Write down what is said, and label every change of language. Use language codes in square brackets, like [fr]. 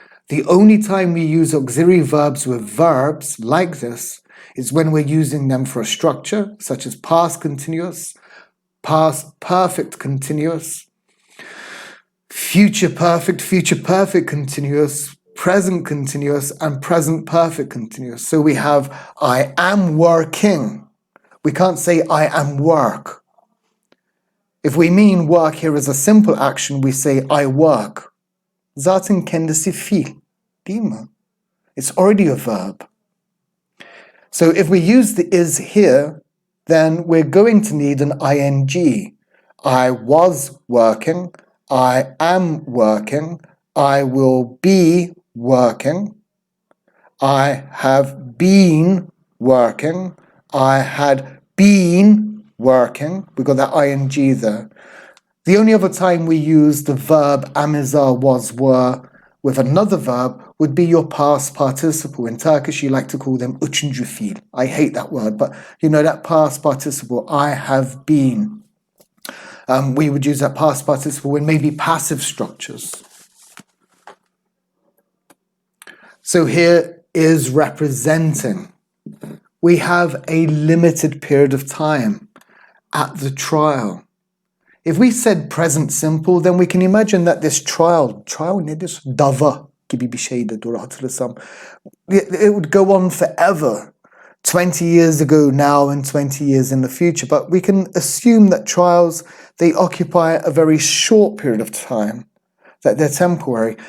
[en] The only time we use auxiliary verbs with verbs like this is when we're using them for a structure, such as past continuous, past perfect continuous, future perfect continuous, present continuous, and present perfect continuous. So we have I am working. We can't say I am work. If we mean work here as a simple action, we say I work. [tr] Zaten kendisi fiil, değil mi? [en] It's already a verb. So if we use the is here, then we're going to need an ing. I was working, I am working, I will be working, I have been working, I had been working. We got that ing there. The only other time we use the verb am, is, are, was, were with another verb would be your past participle. In Turkish, you like to call them üçüncü fiil. I hate that word, but that past participle, I have been. We would use that past participle in maybe passive structures. So here is representing. We have a limited period of time at the trial. If we said present simple, then we can imagine that this trial [tr] nedir? Dava gibi bir şeydi, doğru hatırlasam. [en] It would go on forever, 20 years ago now and 20 years in the future. But we can assume that trials, they occupy a very short period of time, that they're temporary.